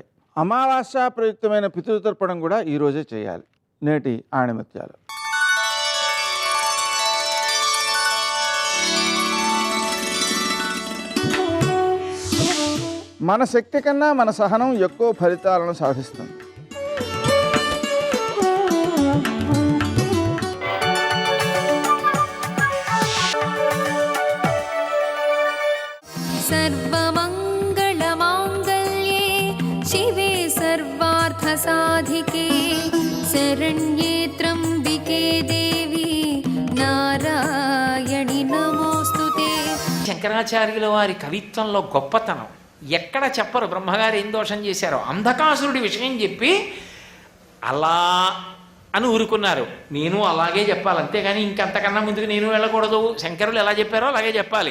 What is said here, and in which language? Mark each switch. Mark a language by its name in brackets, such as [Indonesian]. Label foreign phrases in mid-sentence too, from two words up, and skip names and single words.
[Telugu] అమావాస్య ప్రయుక్తమైన పితృతర్పణం కూడా ఈరోజే చేయాలి. నేటి ఆణిమత్యాలు. మన శక్తి కన్నా మన సహనం ఎక్కువ ఫలితాలను సాధిస్తుంది. [Sanskrit] सर्वमङ्गलमाङ्गल्ये शिवे सर्वार्थसाधिके शरण्ये त्र्यम्बिके देवी नारायणि नमोऽस्तुते. [Telugu] శంకరాచార్యుల వారి కవిత్వంలో గొప్పతనం ఎక్కడ చెప్పరు. బ్రహ్మగారు ఏం దోషం చేశారో అంధకాసురుడి విషయం చెప్పి అలా అని ఊరుకున్నారు. నేను అలాగే చెప్పాలి, అంతేగాని ఇంకంతకన్నా ముందుకు నేను వెళ్ళకూడదు. శంకరులు ఎలా చెప్పారో అలాగే చెప్పాలి.